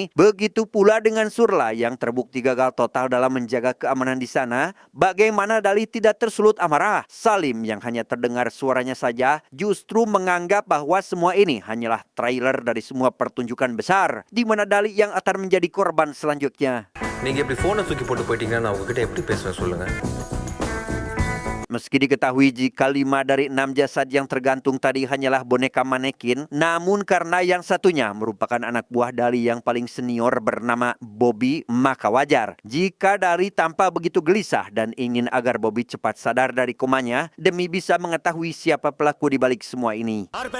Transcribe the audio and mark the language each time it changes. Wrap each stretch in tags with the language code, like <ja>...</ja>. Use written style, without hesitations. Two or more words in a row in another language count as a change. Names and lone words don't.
<id>Begitu pula dengan Surla yang terbukti gagal total dalam menjaga keamanan di sana. Bagaimana Dali tidak tersulut amarah? Salim yang hanya terdengar suaranya saja justru menganggap bahwa semua ini hanyalah trailer dari semua pertunjukan besar, di mana Dali yang akan menjadi korban selanjutnya.</id> <ta>நீங்க இப்படி போனை தூக்கி போட்டு போயிட்டீங்கன்னா நான் உங்ககிட்ட எப்படி பேசுவேன் சொல்லுங்க.</ta> <id>Meski diketahui jika 5 dari 6 jasad yang tergantung tadi hanyalah boneka manekin, namun karena yang satunya merupakan anak buah Dali yang paling senior bernama Bobby, maka wajar jika Dali tampak begitu gelisah dan ingin agar Bobby cepat sadar dari komanya demi bisa mengetahui siapa pelaku di balik semua ini.</id>